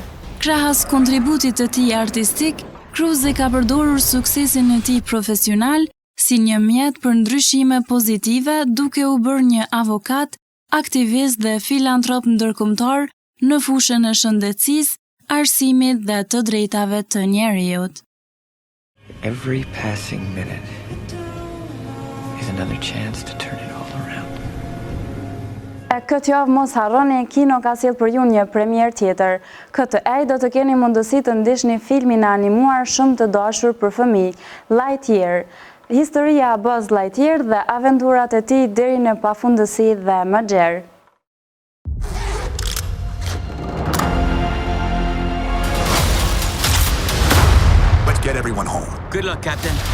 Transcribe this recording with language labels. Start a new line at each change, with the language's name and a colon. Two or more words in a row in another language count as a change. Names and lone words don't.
Albanian: Krahas kontributit të tij artistik, Cruise ka përdorur suksesin e tij profesional si një mjet për ndryshime pozitive, duke u bërë një avokat, aktivist dhe filantrop ndërkombëtar në fushën e shëndetësisë, arsimit dhe të drejtave të njerëzit.
English: Every passing minute is another chance to turn it all around.
Albanian: Këtë javë mos harroni, Kino ka sjellë për ju një premier tjetër. Këtë do të keni mundësi të ndiqni filmin e animuar shumë të dashur për fëmijë, Lightyear. Historia e Buzz Lightyear dhe aventurat e tij deri në pafundësi dhe më gjerë.
English: Get everyone home. Good luck, Captain.